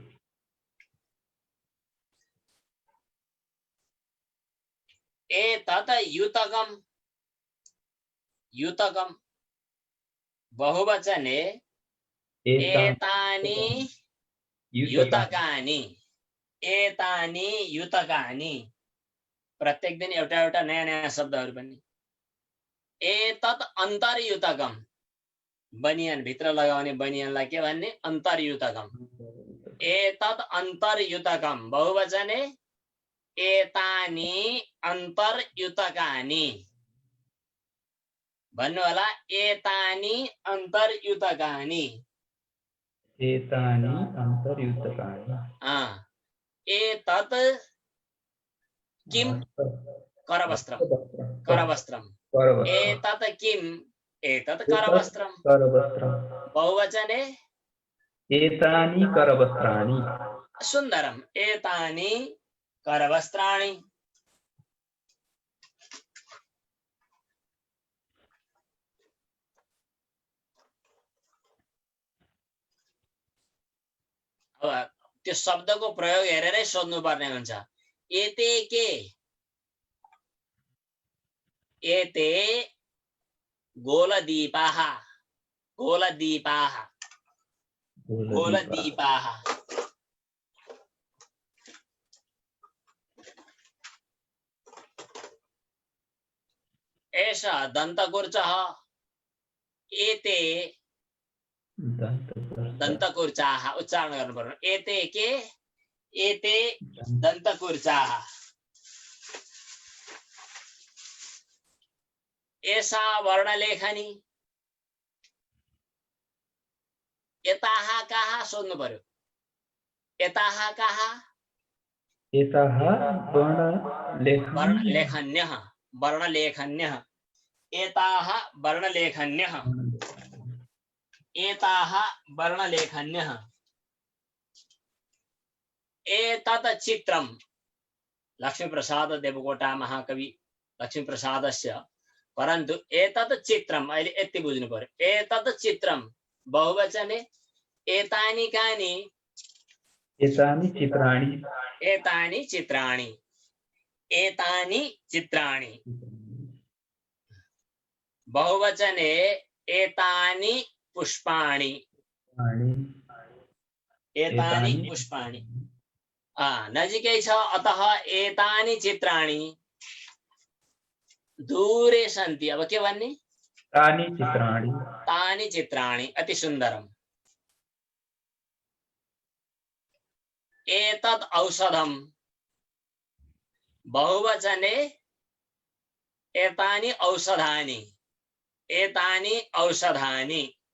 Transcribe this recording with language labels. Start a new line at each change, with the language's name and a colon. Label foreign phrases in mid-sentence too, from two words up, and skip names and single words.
Sanskrit: एतत् युतकम् युतकम् बहुवचने एतानि युतकानि एतानि युतकानि
Nepali: प्रत्येक दिन एउटा एउटा नयाँ नयाँ शब्दहरू पनि
Sanskrit: एतत् अन्तर्युतकम्
Nepali: बनियान भित्र लगाउने बनियानलाई के भन्ने
Sanskrit: अन्तर्युतकम् एतत् अन्तर्युतकम् बहुवचने एतानि अन्तर्युतकानि
Nepali: भन्नु होला
Sanskrit: एतानि अन्तर्युतकानि एतानि अन्तर्युतकानि एतत् किं करवस्त्रं करवस्त्रम् एतत् किम् एतत् करवस्त्रम् करवस्त्रम् बहुवचने एतानि करवस्त्राणि सुन्दरम् एतानि करवस्त्राणि
Nepali: अब त्यो शब्दको प्रयोग हेरेरै सोध्नुपर्ने हुन्छ एते के एते
Sanskrit: गोलदीपाः गोलदीपाः गोलदीपाः एषः दन्तकुर्चः एते दन्तकुर्चाः
Nepali: उच्चारण गर्नु पर्यो
Sanskrit: एते के एते दन्तकुर्चाः एषा वर्णलेखनी एताः काः
Nepali: सोध्नु पर्यो
Sanskrit: एताः काः एताः वर्णलेखन्यः वर्णलेखन्यः एताः वर्णलेखन्यः एताः वर्णलेखन्यः एतत् चित्रं लक्ष्मीप्रसाद देवकोटा महाकवि लक्ष्मीप्रसादस्य परन्तु एतत् चित्रम्
Nepali: अहिले यति बुझ्नु पर्यो
Sanskrit: एतत् चित्रं बहुवचने एतानि कानि एतानि चित्राणि एतानि चित्राणि एतानि चित्राणि बहुवचने एतानि पुष्पाणि एतानि पुष्पाणि
Nepali: नजिकै छ
Sanskrit: अतः एतानि चित्राणि दूरे सन्ति
Nepali: अब के भन्ने
Sanskrit: तानि चित्राणि अति सुन्दरम् एतत् औषधम् बहुवचने एतानि औषधानि एतानि औषधानि